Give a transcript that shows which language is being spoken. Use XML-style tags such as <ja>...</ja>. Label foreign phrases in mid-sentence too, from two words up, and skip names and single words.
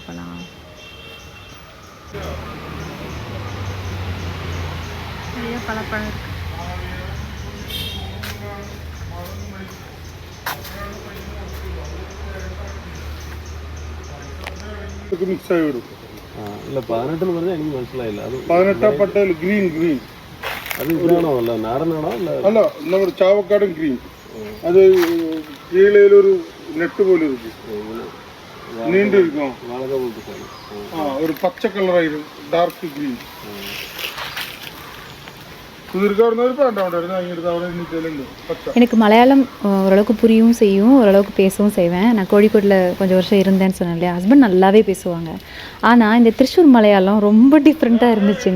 <ta>பழம் நிறைய பழப்பழம் இருக்கு. மிக்ஸ் ஆகிடும். இல்லை 18 வருது, எனக்கு</ta> <ml>മനസ്സിലായില്ല. അത് 18 പട്ടേൽ ഗ്രീൻ അത് ഇതാണോ? അല്ല നാടനാണോ? അല്ല, നമ്മുടെ ചാവക്കാടും ഗ്രീൻ. അത് കീഴയിലൊരു നെറ്റ് പോലെ ഇരിക്കും, നീണ്ടിരിക്കും, വാഴക പോലത്തെ. ഒരു പച്ച കളറായിരുന്നു,</ml> <en>dark green.</en> <ta>எனக்கு மலையாளம் ஓரளவுக்கு புரியவும் செய்யும், ஓரளவுக்கு பேசவும் செய்வேன். நான் கோழிக்கோட்டில் கொஞ்சம் வருஷம் இருந்தேன்னு சொன்னேன் இல்லையா, ஹஸ்பண்ட் நல்லாவே பேசுவாங்க. ஆனால் இந்த திருச்சூர் மலையாளம் ரொம்ப டிஃப்ரெண்ட்டாக இருந்துச்சுங்க.</ta>